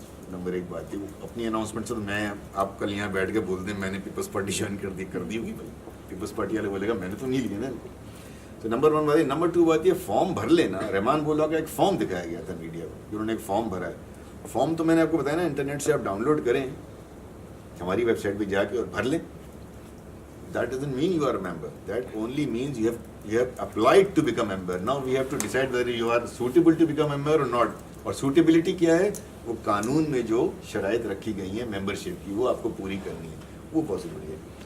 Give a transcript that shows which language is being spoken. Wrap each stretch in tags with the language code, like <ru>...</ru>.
<ur>Number 1 بات ہے وہ اپنی اناؤنسمنٹ سے. تو میں آپ کل یہاں بیٹھ کے بول دیں میں نے پیپلز پارٹی جوائن کر دی ہوگی بھائی. پیپلز پارٹی والے بولے گا میں نے تو نہیں لیا نا ان کو. تو نمبر 1 بات ہے. نمبر 2 بات یہ فارم بھر لینا. رحمان بولا کا ایک فارم دکھایا گیا تھا میڈیا کو, انہوں نے ایک فارم بھرا ہے. فارم تو میں نے آپ کو بتایا نا انٹرنیٹ سے آپ ڈاؤن لوڈ کریں ہماری ویب سائٹ پہ جا کے اور بھر لیں.</ur> <en>That doesn't mean you are a member. That only means you have applied to become a member. Now we have to decide whether you are suitable to become a member or not.</en> <ur>اور suitability کیا ہے؟ وہ قانون میں جو شرائط رکھی گئی ہیں ممبرشپ کی وہ آپ کو پوری کرنی ہے. وہ پاسبل ہے.</ur>